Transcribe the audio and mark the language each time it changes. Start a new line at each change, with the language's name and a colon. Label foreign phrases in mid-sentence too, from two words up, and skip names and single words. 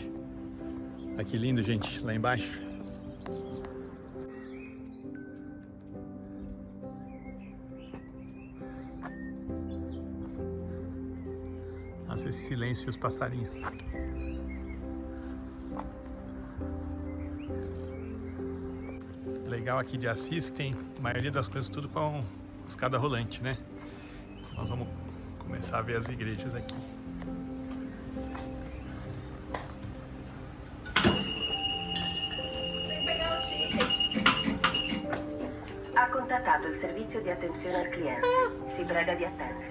Portuguese: Olha que lindo, gente, lá embaixo. Nossa, esse silêncio e os passarinhos. Legal aqui de Assis que tem a maioria das coisas tudo com escada rolante, né? Nós vamos começar a ver as igrejas aqui.
Italian: Ha contattato il servizio di attenzione al cliente. Si prega di attendere.